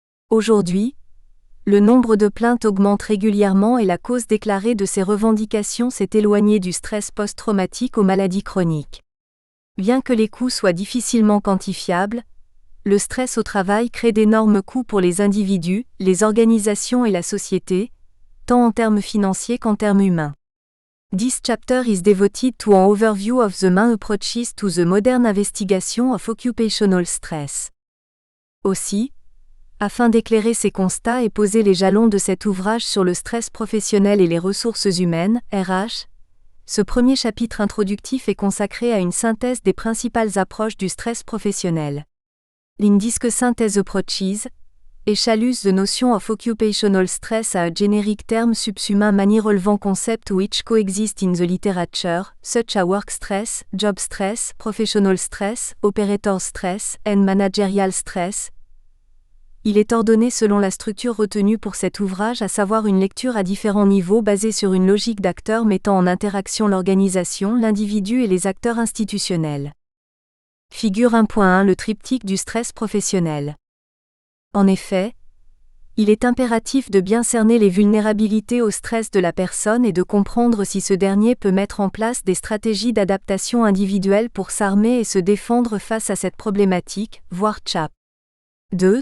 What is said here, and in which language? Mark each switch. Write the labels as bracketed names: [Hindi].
[French] Aujourd'hui, le nombre de plaintes augmente régulièrement et la cause déclarée de ces revendications s'est éloignée du stress post-traumatique aux maladies chroniques. Bien que les coûts soient difficilement quantifiables, le stress au travail crée d'énormes coûts pour les individus, les organisations et la société, tant en termes financiers qu'en termes humains. [English] This chapter is devoted to an overview of the main approaches to the modern investigation of occupational stress. [French] Aussi, afin d'éclairer ces constats et poser les jalons de cet ouvrage sur le stress professionnel et les ressources humaines, RH, ce premier chapitre introductif est consacré à une synthèse des principales approches du stress professionnel. [English] In discussing these approaches, échaluse the notion of occupational stress à a generic term subsume many relevant concepts which coexist in the literature, such as work stress, job stress, professional stress, operator stress, and managerial stress. [French] Il est ordonné selon la structure retenue pour cet ouvrage, à savoir une lecture à différents niveaux basée sur une logique d'acteurs mettant en interaction l'organisation, l'individu et les acteurs institutionnels. Figure 1.1 Le triptyque du stress professionnel. En effet, il est impératif de bien cerner les vulnérabilités au stress de la personne et de comprendre si ce dernier peut mettre en place des stratégies d'adaptation individuelle pour s'armer et se défendre face à cette problématique, voire CHAP. 2.